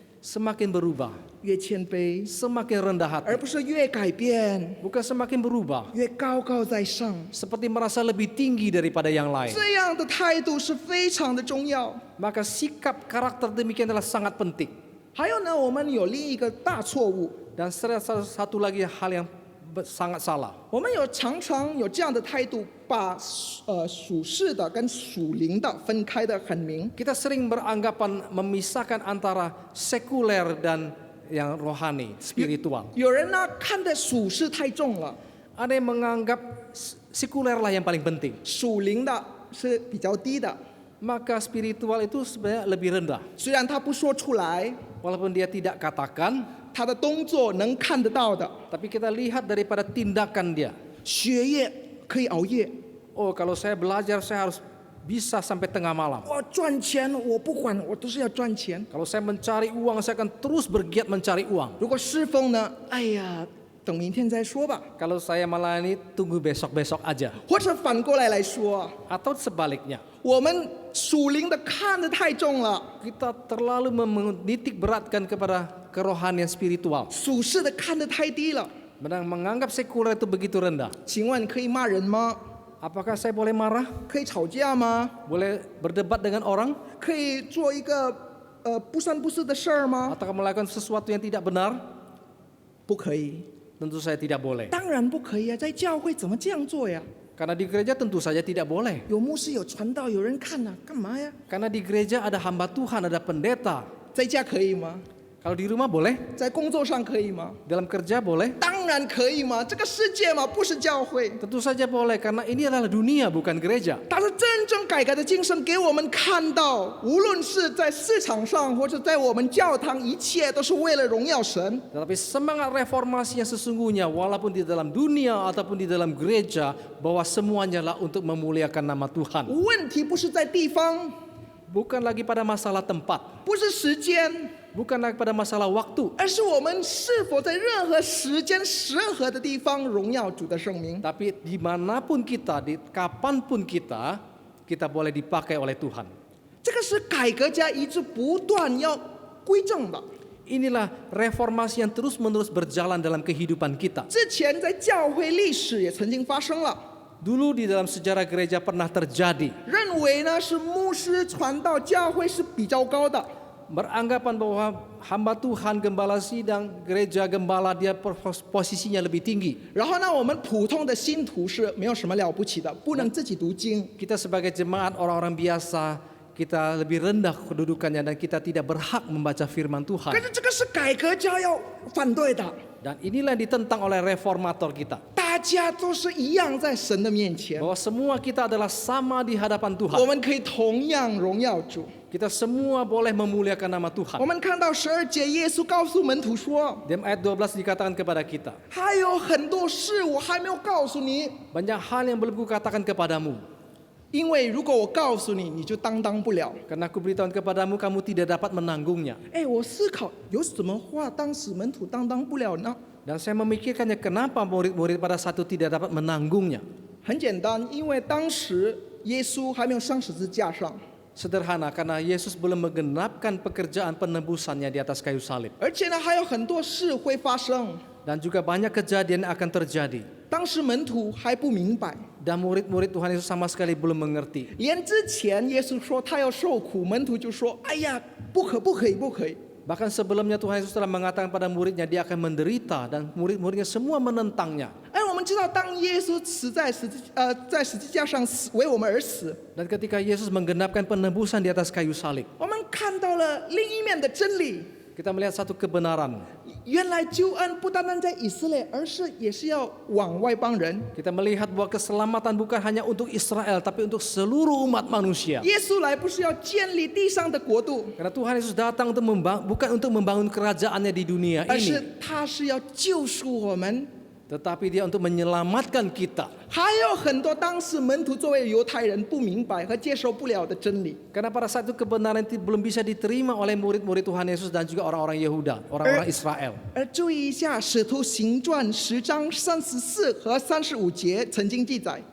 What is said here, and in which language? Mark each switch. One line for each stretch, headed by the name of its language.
Indonesian: Semakin berubah,
Chinese: 越谦卑，
Indonesian: semakin rendah
Chinese: 而不是越改变
Indonesian: Bukan semakin berubah,
Chinese: 越高高在上。
Indonesian: seperti merasa lebih tinggi daripada yang lain.
Chinese: 这样的态度是非常的重要。
Indonesian: Maka sikap karakter demikian adalah sangat penting.
Chinese: 还有呢，我们有另一个大错误，
Indonesian: Dan satu lagi hal yang sangat salah.
Chinese: 我们常常有这样的态度，把属世的跟属灵的分开的很明。
Indonesian: Kita sering beranggapan memisahkan antara sekuler dan yang rohani, spiritual.
Chinese: 有人呢看的属世太重了，
Indonesian: Ada yang menganggap sekuler lah yang paling penting.
Chinese: 属灵的是比较低的。
Indonesian: Maka spiritual itu sebenarnya lebih rendah.
Chinese: 虽然他不说出来，
Indonesian: Walaupun dia tidak katakan,
Chinese: 他的动作能看得到的。
Indonesian: tapi kita lihat daripada tindakan dia.
Chinese: 学业可以熬夜，
Indonesian: Oh, kalau saya belajar saya harus bisa sampai tengah malam.
Chinese: 我赚钱我不管，我都是要赚钱。
Indonesian: Kalau saya mencari uang, saya akan terus bergiat mencari uang.
Chinese: 如果侍奉呢，哎呀，等明天再说吧。
Indonesian: Kalau saya melayani, tunggu besok-besok aja.
Chinese: 或者反过来说，
Indonesian: Atau sebaliknya,
Chinese: 我们属灵的看得太重了，
Indonesian: kita terlalu menitik beratkan kepada kerohanian spiritual.
Chinese: 属世的看得太低了。
Indonesian: Menganggap sekuler itu begitu rendah.
Chinese: 请问可以骂人吗？
Indonesian: Apakah saya boleh marah?
Chinese: 可以吵架吗？
Indonesian: Boleh berdebat dengan orang?
Chinese: 可以做一个不三不四的事儿吗？
Indonesian: Atau melakukan sesuatu yang tidak benar?
Chinese: 不可以，
Indonesian: Tentu saya tidak boleh.
Chinese: 当然不可以啊！在教会怎么这样做呀？
Indonesian: Karena di gereja tentu saja tidak boleh.
Chinese: 有牧师有传道，有人看呐、干嘛呀？
Indonesian: Karena di gereja ada hamba Tuhan, ada pendeta.
Chinese: 在家可以吗？
Indonesian: Kalau di rumah boleh,
Chinese: 在工作上可以吗？
Indonesian: dalam kerja boleh.
Chinese: 当然可以嘛！这个世界嘛，不是教会。
Indonesian: Tentu saja boleh karena ini adalah dunia bukan gereja.
Chinese: 但是真正改革的精神给我们看到，无论是在市场上或者在我们教堂，一切都是为了荣耀神。
Indonesian: Tetapi semangat reformasi yang sesungguhnya walaupun di dalam dunia ataupun di dalam gereja bahwa semuanya lah untuk memuliakan nama Tuhan.
Chinese: 问题不是在地方，
Indonesian: Bukan lagi pada masalah tempat,
Chinese: 不是时间，
Indonesian: bukan lagi pada masalah waktu,
Chinese: 而是我们是否在任何时间、任何的地方荣耀主的圣名。
Indonesian: tapi dimanapun kita, di kapanpun kita, kita boleh dipakai oleh Tuhan.
Chinese: 这个是改革家一直不断要归正的。
Indonesian: Inilah reformasi yang terus-menerus berjalan dalam kehidupan kita.
Chinese: 之前在教会历史也曾经发生了。
Indonesian: Dulu di dalam sejarah gereja pernah terjadi
Chinese: 认为呢是牧师传道，教会是比较高的。
Indonesian: beranggapan bahwa hamba Tuhan, gembala sidang, gereja gembala dia posisinya lebih tinggi.
Chinese: 然后呢，我们普通的信徒是没有什么了不起的，不能自己读经。
Indonesian: Kita sebagai jemaat orang-orang biasa, kita lebih rendah kedudukannya dan kita tidak berhak membaca firman
Chinese: 可
Indonesian: Tuhan.
Chinese: 是这个是改革家要反对的，
Indonesian: Dan inilah yang ditentang oleh reformator kita.
Chinese: 大家都是一样在神的面前，
Indonesian: Bahwa semua kita adalah sama di hadapan
Chinese: 我
Indonesian: Tuhan.
Chinese: 们可以同样荣耀主。
Indonesian: Kita semua boleh memuliakan nama Tuhan.
Chinese: 我们看到12节，耶稣告诉门徒说
Indonesian: Dalam ayat 12 dikatakan kepada kita,
Chinese: 还有很多事我还没有告诉你，
Indonesian: banyak hal yang belum kukatakan kepadamu.
Chinese: 因为如果我告诉你，你就担当不了。
Indonesian: Karena aku beritahu kepadamu, kamu tidak dapat menanggungnya.
Chinese: 哎，我思考有什么话当时门徒担当不了呢？
Indonesian: Dan saya memikirkannya kenapa murid-murid pada satu tidak dapat menanggungnya.
Chinese: 很简单，因为当时耶稣还没有上十字架上，
Indonesian: Sederhana, karena Yesus belum menggenapkan pekerjaan penebusannya di atas kayu salib.
Chinese: 而且呢还有很多事会发生。
Indonesian: Dan juga banyak kejadian yang akan terjadi.
Chinese: 当时门徒还不明白，
Indonesian: Dan murid-murid Tuhan Yesus sama sekali belum mengerti.
Chinese: 连之前耶稣说他要受苦，门徒就说：“哎呀，不可以。”
Indonesian: Bahkan sebelumnya Tuhan Yesus telah mengatakan pada muridnya dia akan menderita dan murid-muridnya semua menentangnya.
Chinese: 哎，我们知道，当耶稣在十字架上死，为我们而死，
Indonesian: Dan ketika Yesus menggenapkan penebusan di atas kayu salib,
Chinese: 我们看到了另一面的真理。
Indonesian: kita melihat satu kebenaran.
Chinese: 原来救恩不单单在以色列，而是也是要往外邦人。
Indonesian: Kita melihat bahwa keselamatan bukan hanya untuk Israel, tapi untuk seluruh umat manusia.
Chinese: 耶稣来不是要建立地上的国度，
Indonesian: Karena Tuhan Yesus datang untuk bukan untuk membangun kerajaannya di dunia
Chinese: 而
Indonesian: ini,
Chinese: 是他是要救赎我们。
Indonesian: tetapi Dia untuk menyelamatkan kita.
Chinese: 还有很多当时门徒作为犹太人不明白和接受不了的真理，
Indonesian: Karena pada saat itu kebenaran itu belum bisa diterima oleh murid-murid Tuhan Yesus dan juga orang-orang Yehuda, orang-orang Israel.
Chinese: 而注意一下《使徒行传》10章34和35节曾经记载，